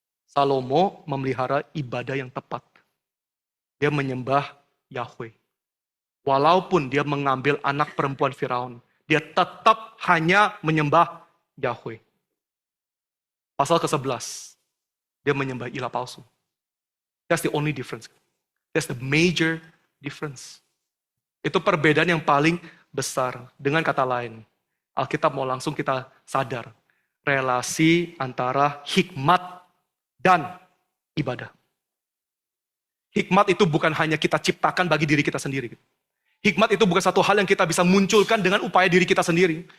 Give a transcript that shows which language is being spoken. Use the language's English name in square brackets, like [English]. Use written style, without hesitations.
[Indonesian] Salomo memelihara ibadah yang tepat. Dia menyembah Yahweh. Walaupun dia mengambil anak perempuan Firaun, dia tetap hanya menyembah Yahweh. Pasal ke-11, dia menyembah ilah palsu. [English] That's the only difference. That's the major difference. [Indonesian] Itu perbedaan yang paling besar. Dengan kata lain, Alkitab mau langsung kita sadar. Relasi antara hikmat dan ibadah. Hikmat itu bukan hanya kita ciptakan bagi diri kita sendiri. Hikmat itu bukan satu hal yang kita bisa munculkan dengan upaya diri kita sendiri.